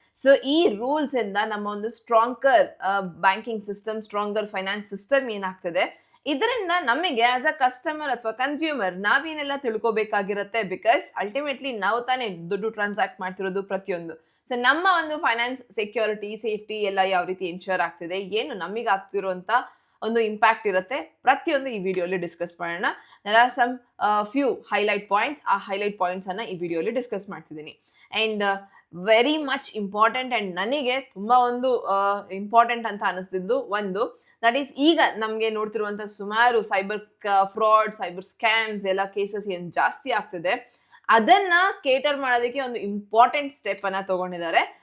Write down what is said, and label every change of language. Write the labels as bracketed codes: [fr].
[kn] So ಈ rules ಇಂದ ನಮ್ಮ ಒಂದು stronger banking system, stronger finance system ಏನಾಗ್ತದೆ, ಇದರಿಂದ ನಮಗೆ ಆಸ್ ಅ ಕಸ್ಟಮರ್ ಅಥವಾ ಕನ್ಸ್ಯೂಮರ್ ನಾವೇನೆಲ್ಲ ತಿಳ್ಕೊಬೇಕಾಗಿರುತ್ತೆ. ಬಿಕಾಸ್ ಅಲ್ಟಿಮೇಟ್ಲಿ ನಾವು ತಾನೇ ದುಡ್ಡು ಟ್ರಾನ್ಸಾಕ್ಟ್ ಮಾಡ್ತಿರೋದು ಪ್ರತಿಯೊಂದು. ಸೊ ನಮ್ಮ ಒಂದು ಫೈನಾನ್ಸ್ ಸೆಕ್ಯೂರಿಟಿ, ಸೇಫ್ಟಿ ಎಲ್ಲ ಯಾವ ರೀತಿ ಇನ್ಶೂರ್ ಆಗ್ತಿದೆ, ಏನು ನಮಗೆ ಆಗ್ತಿರುವಂತ ಒಂದು ಇಂಪ್ಯಾಕ್ಟ್ ಇರುತ್ತೆ, ಪ್ರತಿಯೊಂದು ಈ ವಿಡಿಯೋಲಿ ಡಿಸ್ಕಸ್ ಮಾಡೋಣ. [en] there are some few highlight points. [kn] ಆ highlight points ಅನ್ನ ಈ ವಿಡಿಯೋಲಿ ಡಿಸ್ಕಸ್ ಮಾಡ್ತಿದ್ದೀನಿ. [en] and very much important ಅಂಡ್ [kn] ನನಗೆ ತುಂಬಾ ಒಂದು ಇಂಪಾರ್ಟೆಂಟ್ ಅಂತ ಅನಿಸ್ತಿದ್ದು ಒಂದು, ದಟ್ ಈಸ್ ಈಗ ನಮಗೆ ನೋಡ್ತಿರುವಂತ ಸುಮಾರು ಸೈಬರ್ ಫ್ರಾಡ್, ಸೈಬರ್ ಸ್ಕ್ಯಾಮ್ಸ್ ಎಲ್ಲ ಕೇಸಸ್ ಏನ್ ಜಾಸ್ತಿ ಆಗ್ತಿದೆ, ಅದನ್ನ ಕೇಟರ್ ಮಾಡೋದಕ್ಕೆ ಒಂದು ಇಂಪಾರ್ಟೆಂಟ್ ಸ್ಟೆಪ್ ಅನ್ನ ತಗೊಂಡಿದ್ದಾರೆ.